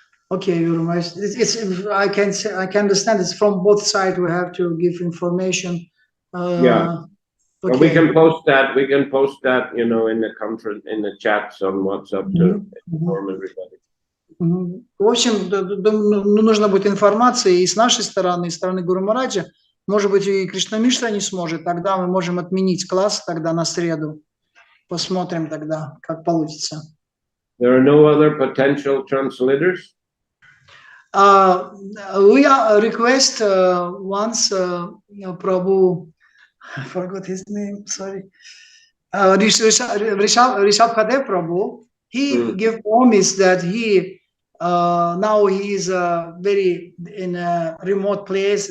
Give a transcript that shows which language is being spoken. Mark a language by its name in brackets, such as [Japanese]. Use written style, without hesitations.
[English] Okay, Guru Maharaj. I can understand it's from both sides. We have to give information. Yeah. Okay. Well, we can post that. in the conference, in the chats on WhatsApp to inform everybody. [Russian] В общем, нужно будет информация и с нашей стороны, и с стороны Гуру Махараджа. Может быть, и Кришна Мишра не сможет. Тогда мы можем отменить класс тогда на среду. Посмотрим тогда, как получится. [English] There are no other potential translators? We request once Prabhu, I forgot his name, sorry. Rishabh Khade Prabhu, he gave promise that he now he is very in a remote place.